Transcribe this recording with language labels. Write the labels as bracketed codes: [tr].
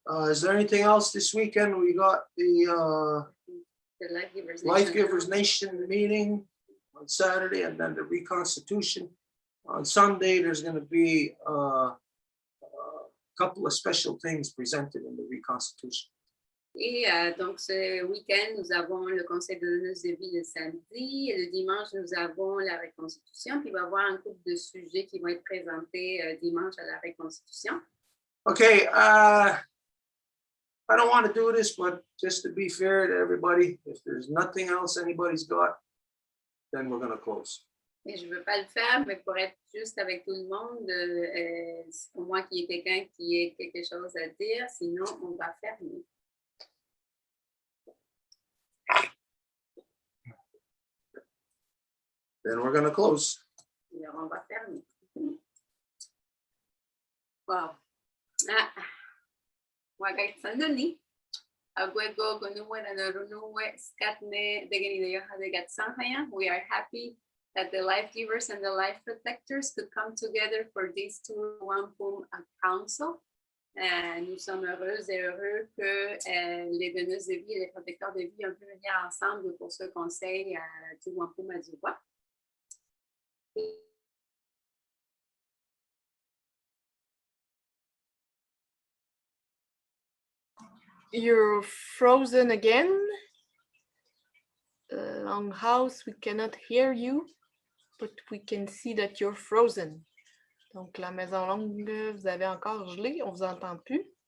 [en] Is there anything else this weekend? We got the The Life Givers Life Nation. Givers Nation meeting on Saturday, and then the Reconstitution. On Sunday, there's going to be a couple of special things presented in the Reconstitution. [fr] Et donc, ce week-end, nous avons le conseil de donneuse de vie le samedi. Et le dimanche, nous avons la reconstitution. Puis, il va y avoir un couple de sujets qui vont être présentés dimanche à la reconstitution. [en] Okay, I don't want to do this, but just to be fair to everybody, if there's nothing else anybody's got, then we're going to close. [fr] Et je ne veux pas le faire, mais pour être juste avec tout le monde, au moins qu'il y ait quelqu'un qui ait quelque chose à dire, sinon on va fermer. [en] Then we're going to close. [fr] Alors, on va fermer. [en] Wow. [moh] Wagaisanani. Agwego gonuwe na norunuwe skatne degeni de yoha de gatsahaya. [en] We are happy that the life givers and the life protectors could come together for this Tour Wampum Council. [fr] Nous sommes heureuses et heureux que les donneuses de vie et les protecteurs de vie ont pu venir ensemble pour ce conseil à Tour Wampum Azuwa. [en] You're frozen again. Longhouse, we cannot hear you, but we can see that you're frozen. [fr] Donc, la maison longue, vous avez encore gelé, on vous entend plus.